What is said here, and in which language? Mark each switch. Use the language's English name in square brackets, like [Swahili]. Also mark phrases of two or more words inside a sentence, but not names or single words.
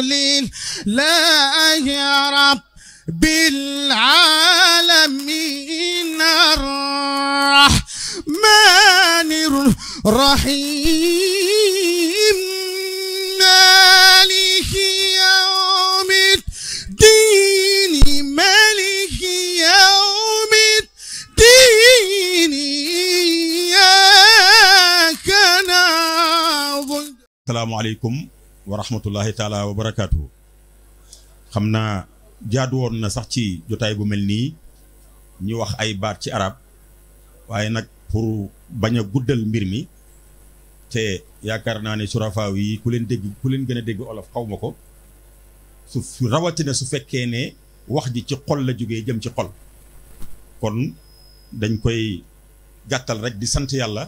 [Arabic] لله رب العالمين الرحمن الرحيم مالك يوم الدين مالك يوم الدين إياك نعبد. السلام عليكم ورحمة الله تعالى وبركاته. [Wolof] خمنا jaadu woon na sax ci jotaay bu mel nii ñu wax ay baat ci arab waaye nag pour bañ a guddal mbir mi te yaakaar naa ne surafaaw yi ku leen gën a dégg olof xaw ma ko su rawatina su fekkee ne wax ji ci xol la jógee jëm ci xol kon dañ koy gàttal rek di sant yàlla